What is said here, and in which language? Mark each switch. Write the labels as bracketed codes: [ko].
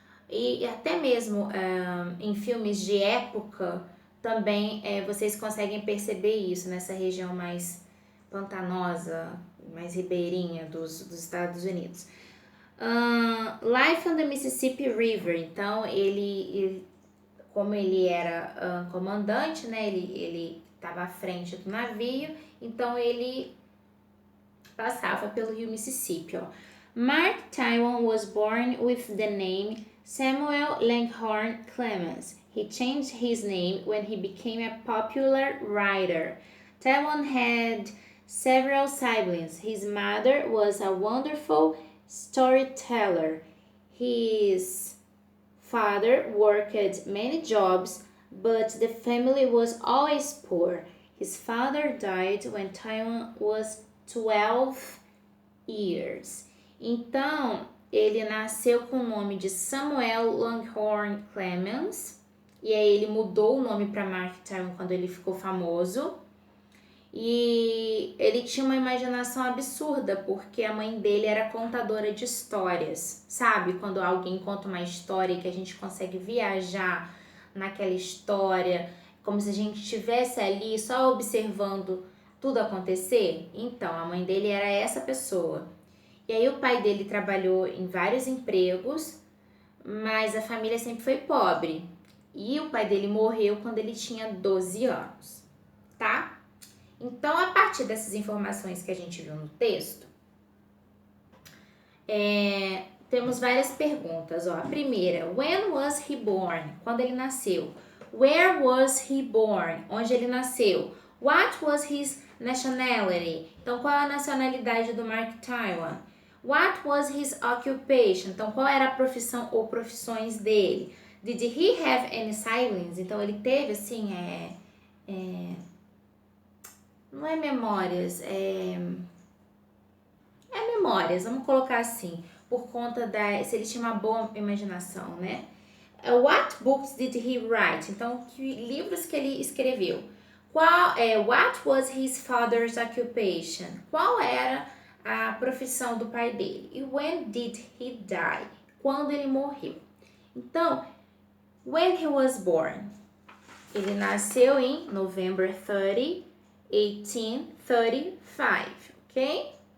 [pt] E até mesmo em filmes de época também vocês conseguem perceber isso nessa região mais pantanosa, mais ribeirinha dos Estados Unidos. [en] Life on the Mississippi River. [pt] Então, ele como ele era comandante, né, ele estava à frente do navio, então ele passava pelo rio Mississippi. Ó. [en] Mark Twain was born with the name Samuel Langhorne Clemens. He changed his name when he became a popular writer. Twain had several siblings. His mother was a wonderful storyteller. His father worked many jobs, but the family was always poor. His father died when Twain was 12 years. [pt] Então, ele nasceu com o nome de Samuel Langhorne Clemens, e aí ele mudou o nome para Mark Twain quando ele ficou famoso. E ele tinha uma imaginação absurda, porque a mãe dele era contadora de histórias, sabe? Quando alguém conta uma história que a gente consegue viajar naquela história, como se a gente estivesse ali só observando tudo acontecer. Então, a mãe dele era essa pessoa. E aí o pai dele trabalhou em vários empregos, mas a família sempre foi pobre. E o pai dele morreu quando ele tinha 12 anos, tá? Então, a partir dessas informações que a gente viu no texto, temos várias perguntas. Ó. A primeira, [en] when was he born? [pt] Quando ele nasceu. [en] Where was he born? [pt] Onde ele nasceu. [en] What was his nationality? [pt] Então, qual é a nacionalidade do Mark Twain? [en] What was his occupation? [pt] Então, qual era a profissão ou profissões dele? [en] Did he have any siblings? [pt] Então, ele teve, assim, não é memórias, é memórias, vamos colocar assim, por conta se ele tinha uma boa imaginação, né? [en] What books did he write? [pt] Então, que livros que ele escreveu? [en] What was his father's occupation? [pt] Qual era a profissão do pai dele? E [en] when did he die? [pt] Quando ele morreu? Então, [en] when he was born. [pt] Ele nasceu em November 30, 1835, ok?